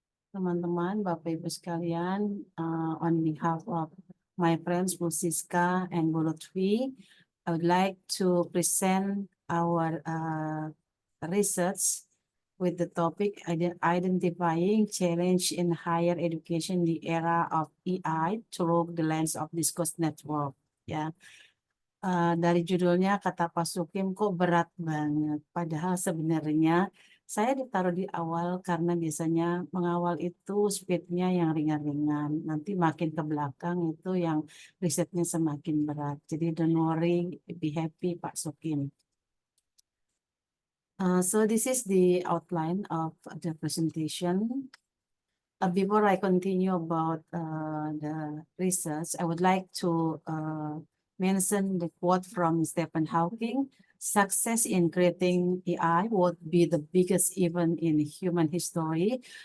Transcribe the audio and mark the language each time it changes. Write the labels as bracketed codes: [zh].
[id] Teman-teman, Bapak Ibu sekalian, [en] on behalf of my friends Bu Siska and Bu Lutfi, I would like to present our research with the topic identifying challenge in higher education in the era of AI through the lens of discourse network. [id] Ya, dari judulnya kata Pak Sukim kok berat banget. Padahal sebenarnya saya ditaruh di awal karena biasanya mengawal itu speednya yang ringan-ringan. Nanti makin ke belakang itu yang risetnya semakin berat. Jadi [en] don't worry, be happy Pak Sukim. So this is the outline of the presentation. Before I continue about the research, I would like to mention the quote from Stephen Hawking: "Success in creating AI would be the biggest event in human history.